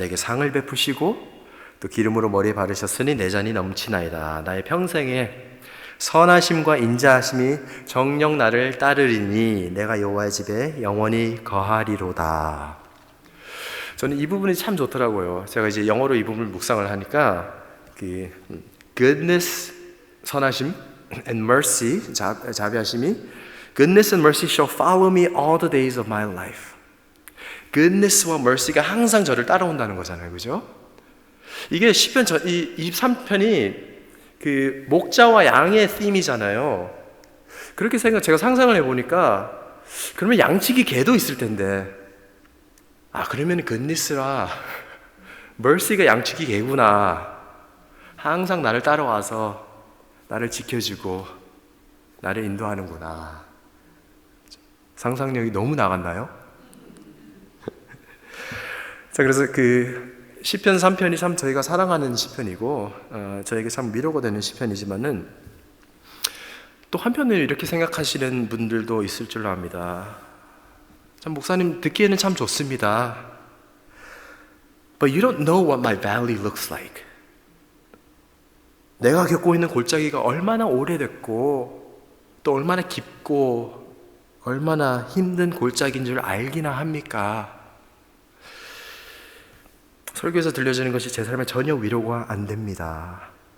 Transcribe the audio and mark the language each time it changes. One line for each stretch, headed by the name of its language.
Korean: 내게 상을 베푸시고 또 기름으로 머리에 바르셨으니 내 잔이 넘치나이다. 나의 평생에 선하심과 인자하심이 정녕 나를 따르리니 내가 여호와의 집에 영원히 거하리로다. 저는 이 부분이 참 좋더라고요. 제가 이제 영어로 이 부분을 묵상을 하니까 goodness, 선하심, and mercy, 자비하심이
English: goodness and mercy shall follow me all the days of my life.
Korean: goodness와 mercy가 항상 저를 따라온다는 거잖아요. 그죠? 이게 시편 23편이 그 목자와 양의 팀이잖아요. 그렇게 제가 상상을 해보니까 그러면 양치기 개도 있을 텐데 그러면 goodness라 mercy가 양치기 개구나. 항상 나를 따라와서 나를 지켜주고 나를 인도하는구나. 상상력이 너무 나갔나요? 자, 그래서 시편 3편이 참 저희가 사랑하는 시편이고 저에게 참 위로가 되는 시편이지만은 또 한편으로 이렇게 생각하시는 분들도 있을 줄로 압니다. 참 목사님 듣기에는 참 좋습니다.
English: But you don't know what my valley looks like.
Korean: 내가 겪고 있는 골짜기가 얼마나 오래됐고 또 얼마나 깊고 얼마나 힘든 골짜기인 줄 알기나 합니까? 설교에서 들려지는 것이 제 삶에 전혀 위로가 안 됩니다.